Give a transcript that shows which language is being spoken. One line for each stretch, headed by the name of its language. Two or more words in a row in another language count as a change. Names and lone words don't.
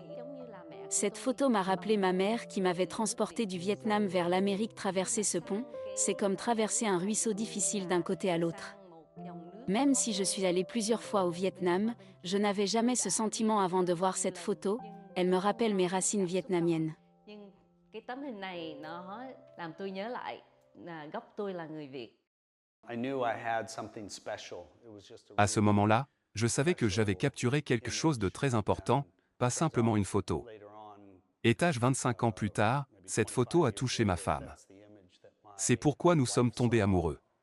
French: Cette photo m'a rappelé ma mère qui m'avait transportée du Vietnam vers l'Amérique. Traverser ce pont, c'est comme traverser un ruisseau difficile d'un côté à l'autre. Même si je suis allée plusieurs fois au Vietnam, je n'avais jamais ce sentiment avant de voir cette photo, elle me rappelle mes racines vietnamiennes.
Vietnamese: Cái tấm hình này nó làm tôi nhớ lại là gốc tôi là người Việt.
French: À ce moment-là, je savais que j'avais capturé quelque chose de très important, pas simplement une photo. Étage 25 ans plus tard, cette photo a touché ma femme. C'est pourquoi nous sommes tombés amoureux.